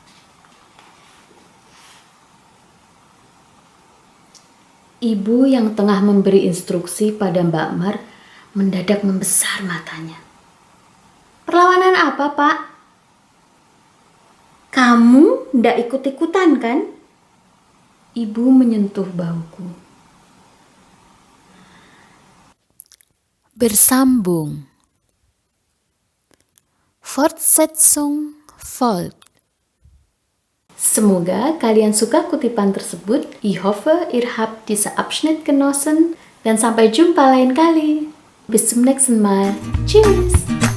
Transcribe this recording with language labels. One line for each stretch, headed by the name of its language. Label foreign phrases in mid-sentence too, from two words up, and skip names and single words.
Indonesian: Ibu yang tengah memberi instruksi pada Mbak Mar mendadak membesar matanya. Perlawanan apa, Pak? Kamu ndak ikut-ikutan kan? Ibu menyentuh bahuku. Bersambung.
German: Fortsetzung folgt.
Indonesian: Semoga kalian suka kutipan tersebut.
German: Ich hoffe, ihr habt diese Abschnitt genossen.
Indonesian: Dan sampai jumpa lain kali.
German: Bis zum nächsten Mal. Tschüss.